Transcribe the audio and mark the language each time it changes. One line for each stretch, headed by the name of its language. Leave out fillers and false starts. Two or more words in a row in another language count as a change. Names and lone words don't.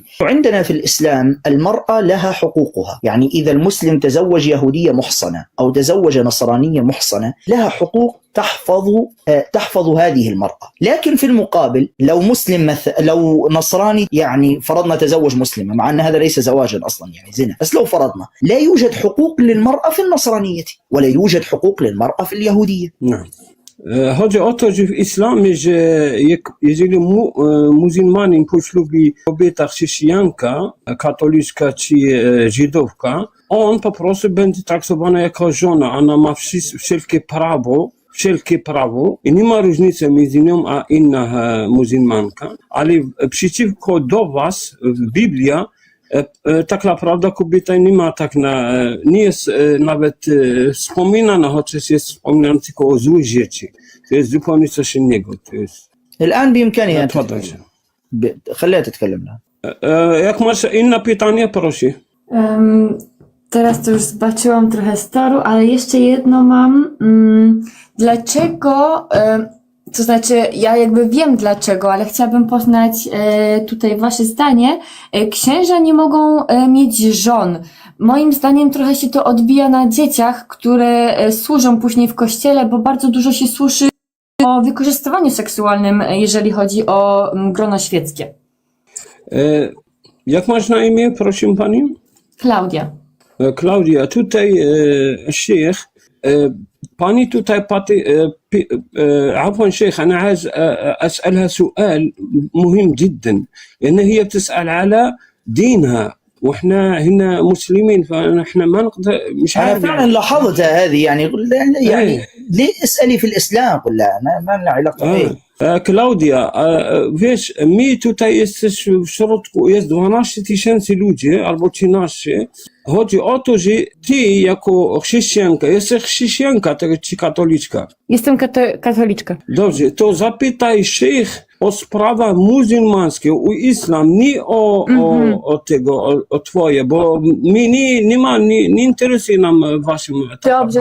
Arabic: عندنا في الإسلام المرأة لها حقوقها، يعني إذا المسلم تزوج يهودية محصنة أو تزوج نصرانية محصنة لها حقوق تحفظ هذه المرأة. لكن في المقابل لو مسلم لو نصراني يعني فرضنا تزوج مسلمة، مع أن هذا ليس زواجا أصلا يعني زنا، بس لو فرضنا لا يوجد حقوق للمرأة في النصرانية ولا يوجد حقوق للمرأة في اليهودية. نعم.
Polish: Chodzi o to, że w islamie, że jeżeli muzułmanin poślubi kobieta chrześcijanka, katoliczka czy żydówka, on po prostu będzie traktowany jako żona. Ona ma wszelkie prawo i nie ma różnicy między nią a inna muzułmanka, ale przeciwko do was w Biblii tak naprawdę kobieta nie ma nie jest nawet wspominana, chociaż jest wspominana tylko o złych rzeczy. To jest zupełnie coś innego. To jest...
Arabic: الآن بإمكانها خليها تتكلم لها.
Polish: Jak masz inne pytanie, proszę. Teraz to już zobaczyłam trochę staru, ale jeszcze jedno mam. Dlaczego, to znaczy ja jakby wiem dlaczego, ale chciałabym poznać tutaj wasze zdanie. Księża nie mogą mieć żon. Moim zdaniem trochę się to odbija na dzieciach, które służą później w kościele, bo bardzo dużo się słyszy o wykorzystywaniu seksualnym, jeżeli chodzi o grono świeckie. Jak masz na imię, proszę pani? Klaudia.
Arabic: Klaudia, tutaj الشيخ باني توتاي باتي عفوا شيخ أنا عايز أسألها سؤال مهم جدا، لأن هي بتسأل على دينها وإحنا هنا مسلمين، فإحنا ما نقدر مش عارف. أنا فعلا لاحظتها هذه يعني ليه اسألي في الإسلام؟ قل لا ما لنا علاقة.
Polish: Klaudia, wiesz, my tutaj jesteśmy w środku, jest 12 000 ludzi, albo 13. Chodzi o to, że ty jako chrześcijanka, jesteś chrześcijanka czy katoliczka? Jestem katoliczka. Dobrze, to zapytaj szejch o sprawach muzułmańskie, o islam, nie o tego, o twoje, bo my nie interesuje nam waszym...